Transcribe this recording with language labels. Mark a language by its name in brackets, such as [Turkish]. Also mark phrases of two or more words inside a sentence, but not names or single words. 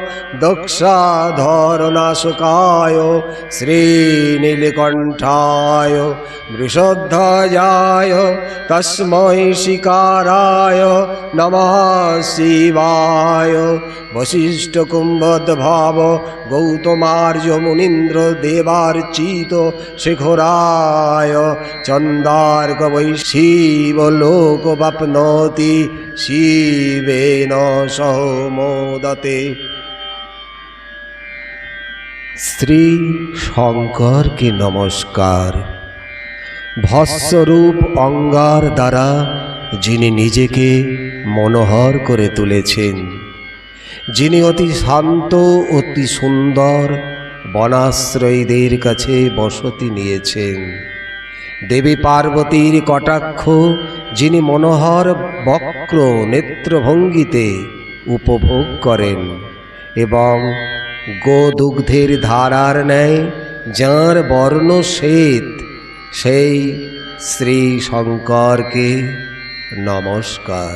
[Sanskrit] दक्षाधरनाशकाय श्रीनीलकण्ठाय वृषध्वजाय तस्मै शिकाराय नमः शिवाय वसिष्ठकुम्भोद्भव गौतमार्य मुनीन्द्र देवार्चित शिखराय चन्दार्क वै शिवलोकवाप्नोति शिवेन सह मोदते। [Bangla] শ্রী শঙ্করকে নমস্কার। ভস্মরূপ অঙ্গার দ্বারা যিনি নিজেকে মনোহর করে তুলেছেন, যিনি অতি শান্ত অতি সুন্দর বনাশ্রয়ীদের কাছে বসতি নিয়েছেন, দেবী পার্বতীর কটাক্ষ যিনি মনোহর বক্র নেত্রভঙ্গিতে উপভোগ করেন এবং গোদুগ্ধের ধারার ন্যায় যাঁর বর্ণ শ্বেত, সেই শ্রী শঙ্করকে নমস্কার।